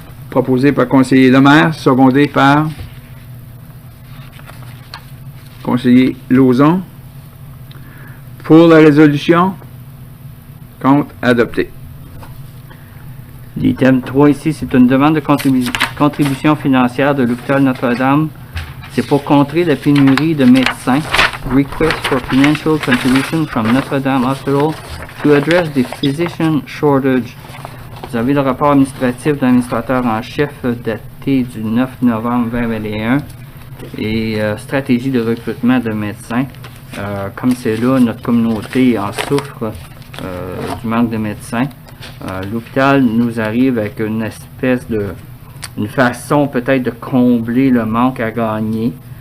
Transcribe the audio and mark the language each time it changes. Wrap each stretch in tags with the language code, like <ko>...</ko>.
<fr>Proposé par conseiller Lemaire, secondé par conseiller Lauzon. Pour la résolution, contre, adopté. L'item 3 ici, c'est une demande de contribution financière de l'hôpital Notre-Dame. C'est pour contrer la pénurie de médecins.</fr> <en>Request for financial contribution from Notre-Dame Hospital to address the physician shortage.</en> <fr>Vous avez le rapport administratif de l'administrateur en chef daté du 9 novembre 2021 et stratégie de recrutement de médecins. Comme c'est là, notre communauté en souffre du manque de médecins. L'hôpital nous arrive avec une espèce de une façon peut-être de combler le manque à gagner.</fr>